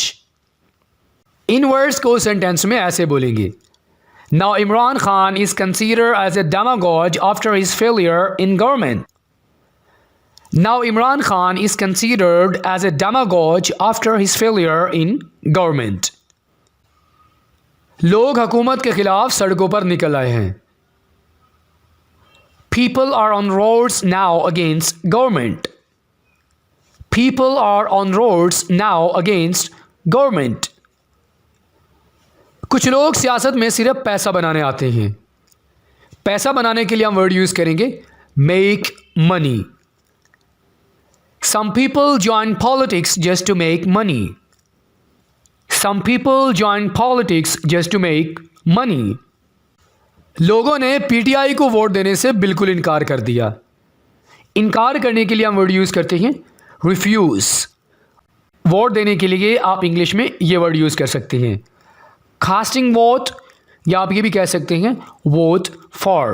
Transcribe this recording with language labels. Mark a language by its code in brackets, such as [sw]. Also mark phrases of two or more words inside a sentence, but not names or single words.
[ur] ان ورڈز کو سینٹینس میں ایسے بولیں گے, [en] Now Imran Khan is considered as a demagogue after his failure in government. Now Imran Khan is considered as a demagogue after his failure in government. [ur] لوگ حکومت کے خلاف سڑکوں پر نکل آئے ہیں. [en] People are on roads now against government. People are on roads now against government. [ur] کچھ لوگ سیاست میں صرف پیسہ بنانے آتے ہیں. پیسہ بنانے کے لیے ہم [en] word use [ur] کریں گے [en] make money. Some people join politics just to make money. Some people join politics just to make money. [ur] لوگوں نے پی ٹی آئی کو ووٹ دینے سے بالکل انکار کر دیا. انکار کرنے کے لیے ہم [en] word use [ur] کرتے ہیں ریفیوز. ووٹ دینے کے لیے آپ انگلش میں یہ [en] word use [ur] کر سکتے ہیں [en] casting vote, [ur] یا آپ یہ بھی کہہ سکتے ہیں [en] vote for.